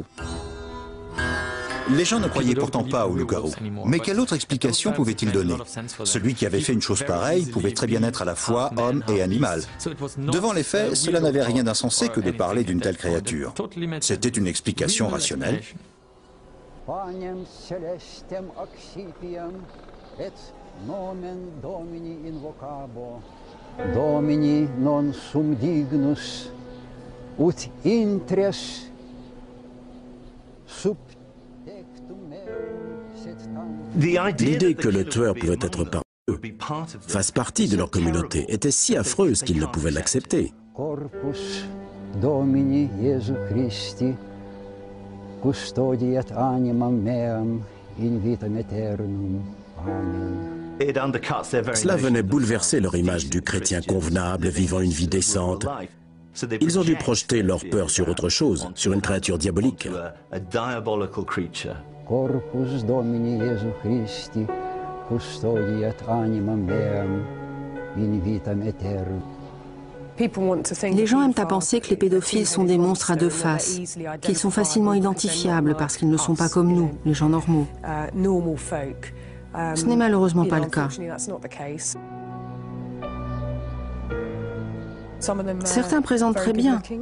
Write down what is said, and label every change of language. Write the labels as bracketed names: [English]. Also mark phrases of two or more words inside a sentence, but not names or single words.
[French] Les gens ne croyaient pourtant pas au loup-garou. Mais quelle autre explication pouvait-il donner? Celui qui avait fait une chose pareille pouvait très bien être à la fois homme et animal. Devant les faits, cela n'avait rien d'insensé que de parler d'une telle créature. C'était une explication rationnelle. [Latin] Panem celestem accipiem et nomen Domini invocabo. Domini non sum dignus ut intres sub tectum meum septam. [French] L'idée que le tueur pouvait être parmi eux, fasse partie de leur communauté, était si affreuse qu'ils ne pouvaient l'accepter. [Latin] Corpus Domini Iesu Christi custodiat animam meam in vitam aeternum. Amen. [French] Cela venait bouleverser leur image du chrétien convenable, vivant une vie décente. Ils ont dû projeter leur peur sur autre chose, sur une créature diabolique. [Latin] Corpus Domini Iesu Christi custodiat animam meam in vitam aeternum. [French] Les gens aiment à penser que les pédophiles sont des monstres à deux faces, qu'ils sont facilement identifiables parce qu'ils ne sont pas comme nous, les gens normaux. Ce n'est malheureusement pas le cas. Certains présentent très bien.